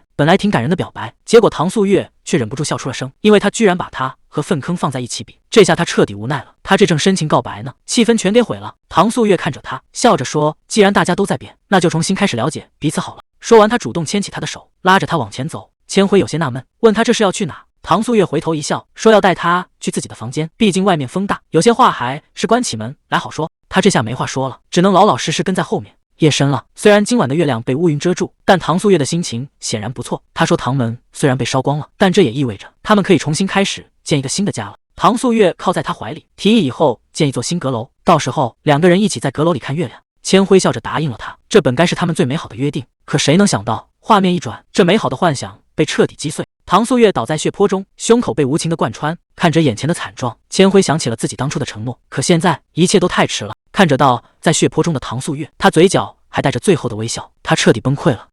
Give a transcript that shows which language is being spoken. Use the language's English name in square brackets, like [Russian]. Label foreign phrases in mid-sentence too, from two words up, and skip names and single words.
[Chinese] 本來挺感人的表白，結果唐素月卻忍不住笑出了聲，因為他居然把他和糞坑放在一起比。這下他徹底無奈了，他这正深情告白呢，氣氛全給毀了。唐素月看着他，笑着說，既然大家都在變，那就重新開始了解彼此好了。說完，他主動牽起他的手，拉着他往前走。千輝有些納悶，問他這是要去哪？唐素月回頭一笑，說要帶他去自己的房間，畢竟外面風大，有些話還是關起門來好說。他這下沒話說了，只能老老實實跟在後面。夜深了，雖然今晚的月亮被烏雲遮住，但唐素月的心情顯然不錯。他說唐門雖然被燒光了，但這也意味着他們可以重新開始建一個新的家了。唐素月靠在他懷裡，提議以後建一座新閣樓，到時候2個人一起在閣樓裡看月亮。千輝笑着答應了他，這本該是他們最美好的約定。可誰能想到，畫面一轉，這美好的幻想被徹底擊碎。唐素月倒在血泊中，胸口被無情的貫穿。看着眼前的慘狀，千輝想起了自己當初的承諾，可現在一切都太遲了。看着倒在血泊中的唐素月，他嘴角還帶着最後的微笑，他徹底崩潰了。